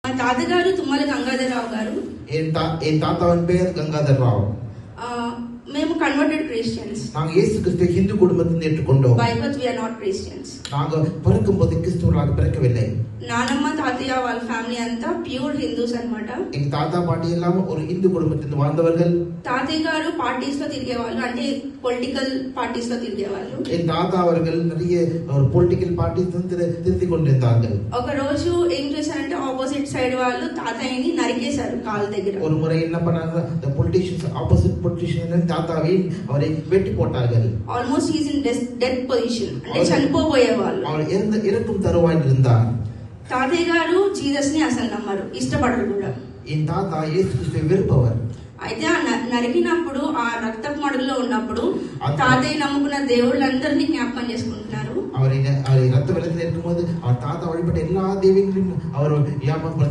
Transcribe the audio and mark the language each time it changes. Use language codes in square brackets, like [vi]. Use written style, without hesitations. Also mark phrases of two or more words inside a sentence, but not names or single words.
[te] మా తాతగారు తుమ్మల గంగాధరరావు గారు. [ta] என் தாத்தாவின் பெயர் கங்காதர் ராவ். [te] మేము [en] converted Christians. [ta] நாங்க இயேசு கிறிஸ்துவை ஹிந்து குடும்பத்தில் ஏற்றுக்கொண்டோம். [en] By birth we are not Christians. [ta] நாங்க பிறக்கும்போது கிறிஸ்துவராக பிறக்கவில்லை. [te] నానమ్మ తాతయ్య వాళ్ళ ఫ్యామిలీ అంతా [en] pure Hindus [te] అన్నమాట. [ta] எங்க தாத்தா பாட்டி எல்லாம் ஒரு இந்து குடும்பத்தில் வாழ்ந்தவர்கள். [te] తాతయ్య గారు పార్టీస్ లో తిరిగేవాళ్ళు, అంటే [en] political parties [te] లో తిరిగేవాళ్ళు. [ta] என் தாத்தா அவர்கள் நிறைய ஒரு [en] political parties [ta] திருத்தி கொண்டிருந்தார்கள். [te] ఒక రోజు ఏం చేశారంటే [en] opposite side [te] వాళ్ళు తాతయ్యని నరికేశారు కాళ్ళ దగ్గర. [ta] ஒரு முறை என்ன பண்ணாங்க, [en] the politicians opposite politicians [ta] தாத்தாவை அவரை வெட்டி போட்டார்கள். [en] almost he is in death position, [te] అంటే చనిపోయేవాళ్ళు. [ta] அவர் இறக்கும் தருவாயில் இருந்தார். [te] తాతయ్య గారు జీసస్ ని అసలు నమ్మరు, ఇష్టపడరు కూడా. [ta] என் தாத்தா இயேசு கிறிஸ்துவை வெறுப்பவர். [te] అయితే ఆ నరికినప్పుడు ఆ రక్తపు మడుగులో ఉన్నప్పుడు తాతయ్య నమ్ముకున్న దేవుళ్ళందరినీ జ్ఞాపకం చేసుకుంటున్నారు. [ta] அவரை ரத்த வெள்ளத்தில் இருக்கும்போது அவர் தாத்தா வழிபட்ட எல்லா தெய்வங்களையும் அவர் ஞாபகப்படுத்தி